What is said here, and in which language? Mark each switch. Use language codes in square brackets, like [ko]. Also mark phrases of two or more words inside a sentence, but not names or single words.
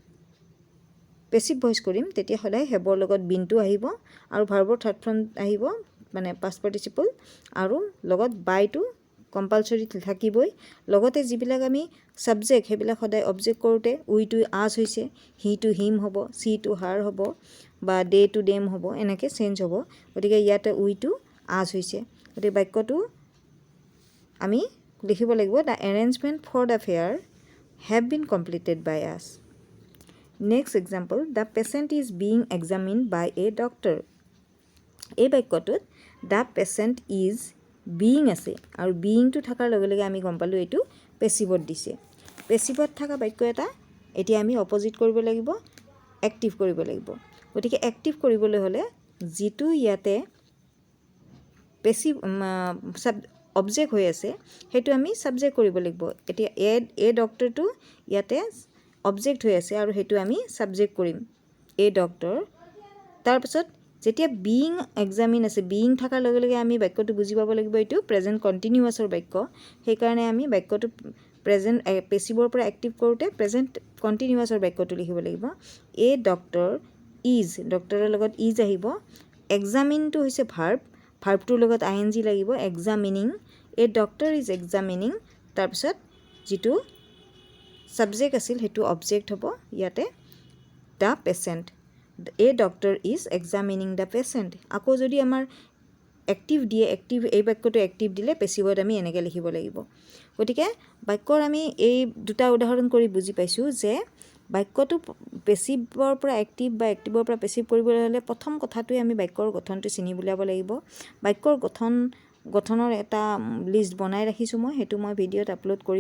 [en] passive voice [as] কৰিম তেতিয়া সদায় haveৰ লগত been টো আহিব আৰু ভাৰ্বৰ [en] third form [as] আহিব মানে [en] past participle [as] আৰু লগত by টো কম্পালসৰি থাকিবই লগতে যিবিলাক আমি সাবজেক্ট হেবিলাক সদায় অবজেক্ট কৰোতে we টো as হৈছে he টো him হ'ব she টো her হ'ব বা they টো them হ'ব এনেকে চেঞ্জ হ'ব গতিকে ইয়াতে we টো as হৈছে গতিকে বাক্যটো আমি লিখিব লাগিব [en] the arrangement for the fair have been completed by us next example the patient is being examined by a doctor [as] এই বাক্যটোত [en] the patient is being [as] আছে আৰু being টো থাকাৰ লগে লগে আমি গম পালো এটো পেসিভত দিছে পেসিভত থাকা বাক্য এটা এতিয়া আমি অপোজিট কৰিব লাগিব এক্টিভ কৰিব লাগিব গতিকে এক্টিভ কৰিবলৈ হলে যেটো ইয়াতে পেসিভ অবজেক্ট হৈ আছে হেতু আমি সাবজেক্ট কৰিব লাগিব এতিয়া [en] a doctor [as] টো ইয়াতে অবজেক্ট হৈ আছে আৰু হেতু আমি সাবজেক্ট কৰিম [en] a doctor [as] তাৰ পিছত যেতিয়া [en] being examine [as] আছে being থাকাৰ লগে লগে আমি বাক্যটো বুজি পাব লাগিব এটো প্ৰেজেন্ট কন্টিনিউয়াছৰ বাক্য সেই কাৰণে আমি বাক্যটো প্ৰেজেন্ট পেসিভৰ পৰা এক্টিভ কৰোতে প্ৰেজেন্ট কন্টিনিউয়াছৰ বাক্যটো লিখিব লাগিব [en] a doctor is [as] ডক্টৰৰ লগত ইজ আহিব examine টো হৈছে ভাৰ্বটোৰ লগত ing লাগিব examining [en] a doctor is examining [as] তাৰ পিছত যেটো সাবজেক্ট আছিল হেতু অবজেক্ট হ'ব ইয়াতে [en] the patient a doctor is examining the patient [as] আকৌ যদি আমাৰ এক্টিভ দিয়ে এক্টিভ এই বাক্যটো এক্টিভ দিলে পেসিভত আমি এনেকে লিখিব লাগিব গতিকে বাক্যৰ আমি এই দুটা উদাহৰণ কৰি বুজি পাইছো যে বাক্যটো পেসিভৰ পৰা এক্টিভ বা এক্টিভৰ পৰা পেসিভ কৰিবলৈ হলে প্ৰথম কথাটোই আমি বাক্যৰ গঠনটো চিনি বুলাব লাগিব বাক্যৰ গঠনৰ এটা লিষ্ট বনাই ৰাখিছো মই হেতু মই ভিডিওত আপলোড কৰিম